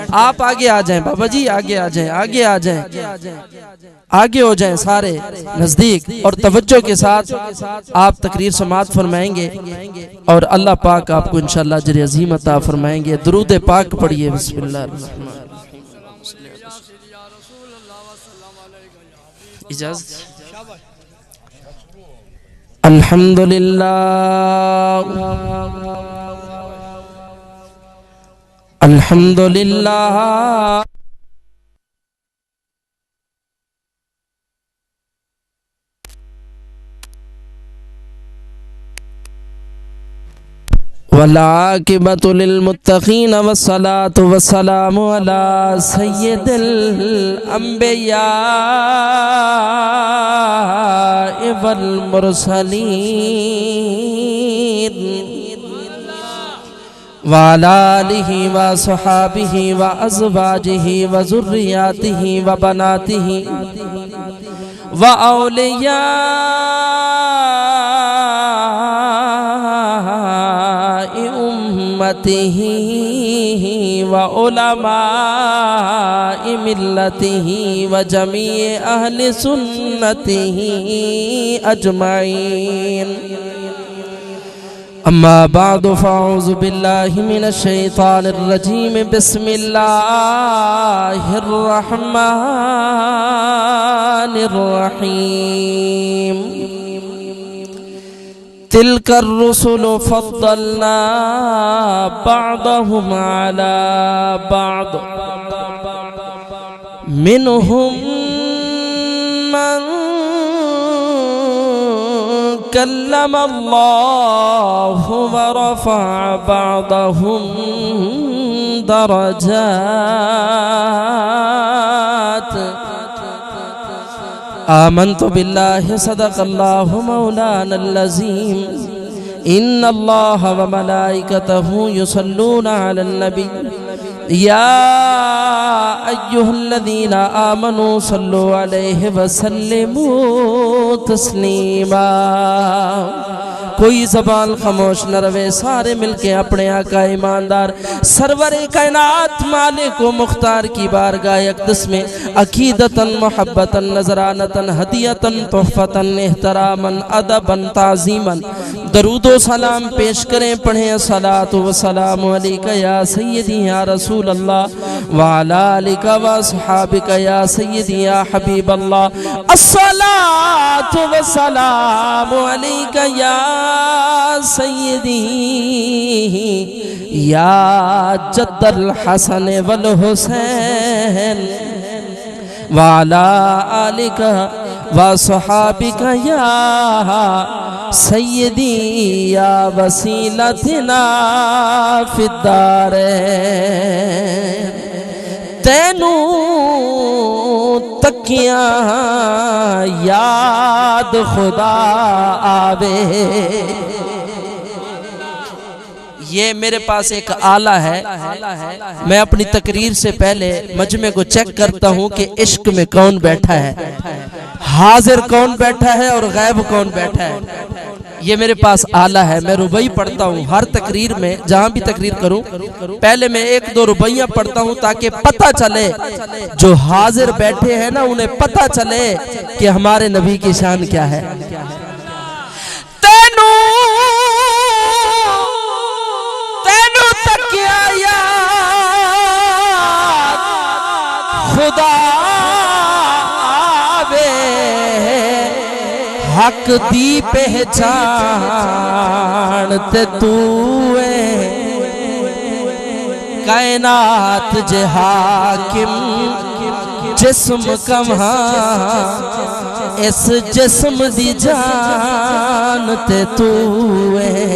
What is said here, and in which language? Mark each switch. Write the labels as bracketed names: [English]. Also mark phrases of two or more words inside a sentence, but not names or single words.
[Urdu] آپ آگے آ جائیں بابا جی، آگے آ جائیں، آگے آ جائیں، آگے ہو جائیں سارے نزدیک، اور توجہ کے ساتھ آپ تقریر سماعت فرمائیں گے اور اللہ پاک آپ کو ان شاء اللہ اجر عظیم عطا فرمائیں گے. درود پاک پڑھیے۔ بسم اللہ۔ اجازت. [Arabic] الحمد لله، الحمد لله، والعاقبة للمتقين والصلاة والسلام على سيد الأنبياء والمرسلين وعلى آله وأصحابه وأزواجه وذرياته وبناته وأولياء أمته و وعلماء ملته وجميع أهل سنته أجمعين. أما بعد فأعوذ بالله من الشيطان الرجيم. بسم الله الرحمن الرحيم. تلك الرسل فضلنا بعضهم على بعض منهم من كلم الله ورفع بعضهم درجات. آمنت بالله صدق الله مولانا العظيم. إن الله وملائكته يصلون على النبي يا أيها الذين آمنوا صلوا عليه وسلموا تسليما. [Urdu] کوئی زبان خاموش نہ رہے، سارے مل کے اپنے آقا ایماندار سرور کائنات مالک و مختار کی بارگاہ اقدس میں عقیدتاً محبتاً نذرانتاً ہدیتاً تحفتاً احتراماً ادباً تعظیماً درود و سلام پیش کریں. [Arabic] پڑھیں الصلاة والسلام عليك يا سيدي يا رسول الله وعلى آلك وأصحابك يا سيدي يا حبيب الله. الصلاة والسلام عليك يا سيدي يا جد الحسن والحسين وعلى آلك وصحبك يا سيدي يا وسيلتنا في الدارين. [Punjabi] تینوں تکیہ یاد خدا آوے. [Urdu] یہ میرے پاس ایک آلہ ہے، میں اپنی تقریر سے پہلے مجمعے کو چیک کرتا ہوں کہ عشق میں کون بیٹھا ہے، حاضر کون بیٹھا ہے اور غائب کون بیٹھا ہے. یہ میرے پاس آلہ ہے، میں رباعی پڑھتا ہوں ہر تقریر میں، جہاں بھی تقریر کروں پہلے میں ایک دو رباعیاں پڑھتا ہوں تاکہ پتہ چلے جو حاضر بیٹھے ہیں نا، انہیں پتہ چلے کہ ہمارے نبی کی شان کیا ہے. [Punjabi] تینوں تینوں تکیہ یاد خدا آوے. حق دی پہچان تے تو ہے، کائنات جے حاکم جسم کما، اس جسم دی جان تے تو ہے.